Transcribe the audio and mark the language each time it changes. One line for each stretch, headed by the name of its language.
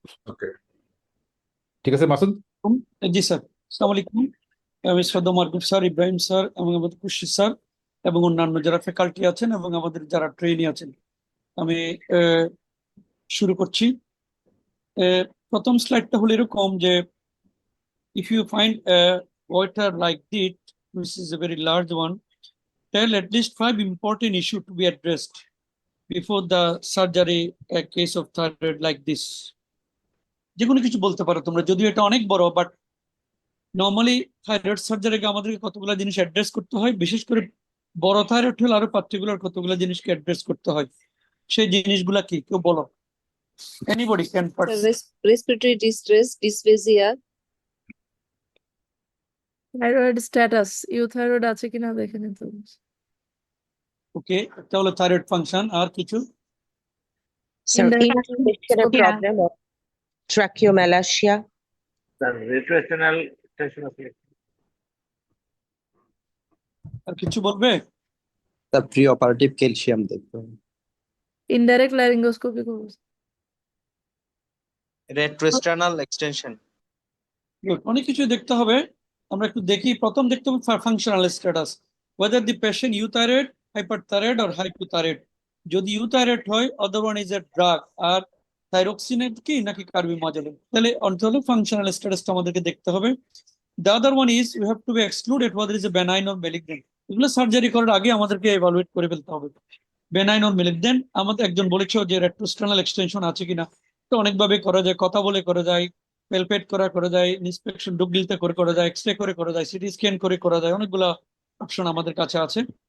Bangla: ওকে, ঠিক আছে মাসুদ? জি স্যার, আসসালামু আলাইকুম। আমি শ্রদ্ধা মারগুফ স্যার, ইব্রাহিম স্যার এবং আমাদের খুরশিদ স্যার এবং অন্যান্য যারা ফ্যাকাল্টি আছেন এবং আমাদের যারা ট্রেনি আছেন, আমি শুরু করছি। প্রথম স্লাইডটা হলো এরকম যে
English: if you find a goiter like this, which is a very large one, tell at least 5 important issues to be addressed before the surgery, a case of thyroid like this.
Bangla: যে কোনো কিছু বলতে পারো তোমরা, যদিও এটা অনেক বড়, বাট নর্মালি থাইরয়েড সার্জারিকে আমাদেরকে কতগুলো জিনিস অ্যাড্রেস করতে হয়, বিশেষ করে বড় থাইরয়েড হলে আরো পার্টিকুলার কতগুলো জিনিসকে অ্যাড্রেস করতে হয়। সেই জিনিসগুলা কি কেউ বলো?
English: anybody can respiratory distress, dysphagia,
Bangla: thyroid status, euthyroid আছে কিনা দেখে নিতে হবে। ওকে, এটা হলো থাইরয়েড ফাংশন। আর কিছু?
English: intestinal problem or tracheomalacia, retroesternal extension of
Bangla: আর কিছু বলবে?
English: the preoperative calcium
Bangla: দেখতে হবে। ইনডাইরেক্ট ল্যারিঙ্গোস্কোপি করব।
English: retroesternal extension,
Bangla: অনেক কিছু দেখতে হবে। আমরা একটু দেখি। প্রথম দেখতে হবে functional status,
English: whether the patient euthyroid, hyperthyroid or hypothyroid.
Bangla: যদি ইউথাইরয়েড হয়,
English: other one is a drug,
Bangla: আর থাইরক্সিনেট কি নাকি কার্বিমাজোলিন, তাহলে অর্থ হলো ফাংশনাল স্ট্যাটাসটা আমাদেরকে দেখতে হবে।
English: The other one is we have to be excluded whether is a benign or malignant.
Bangla: এগুলো সার্জারি করার আগে আমাদেরকে এভালুয়েট করে ফেলতে হবে। বেনাইন or malignant, আমাদের একজন বলেছে যে রেট্রোস্টেনাল এক্সটেনশন আছে কিনা। তো অনেকভাবে করা যায়, কথা বলে করা যায়, পেলপেট করা যায়, ইন্সপেকশন ডুব গিলতে করে করা যায়, এক্সরে করে করা যায়, সিটি স্ক্যান করে করা যায়, অনেকগুলো অপশন আমাদের কাছে আছে।